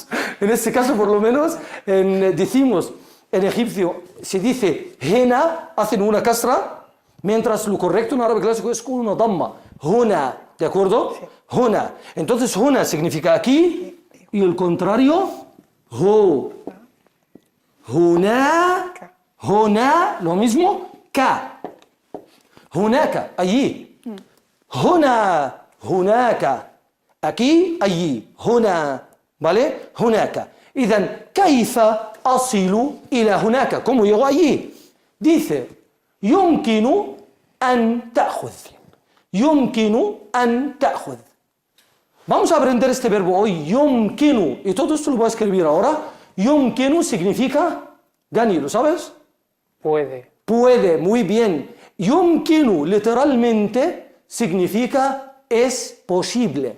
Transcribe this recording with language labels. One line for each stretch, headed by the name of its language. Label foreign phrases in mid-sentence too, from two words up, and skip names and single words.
Spanish: En este caso, por lo menos, decimos en egipcio, se dice hena, hacen una kasra, mientras lo correcto en árabe clásico es con una damma. Huna, ¿de acuerdo? Sí. Huna. Entonces, huna significa aquí, y el contrario, ho.
Arabic: هنا، هنا,
Spanish: lo mismo,
Arabic: ka. Hunaka,
Spanish: allí. Huna. هناك aquí allí هنا ¿vale?
Arabic: هناك إذن كيف أصل إلى هناك
Spanish: ¿cómo llego allí? dice
Arabic: يمكن أن تأخذ يمكن أن تأخذ
Spanish: vamos a aprender este verbo hoy يمكن y todo esto lo voy a escribir ahora يمكن significa Gani, ¿lo sabes? Puede, muy bien يمكن literalmente significa es posible.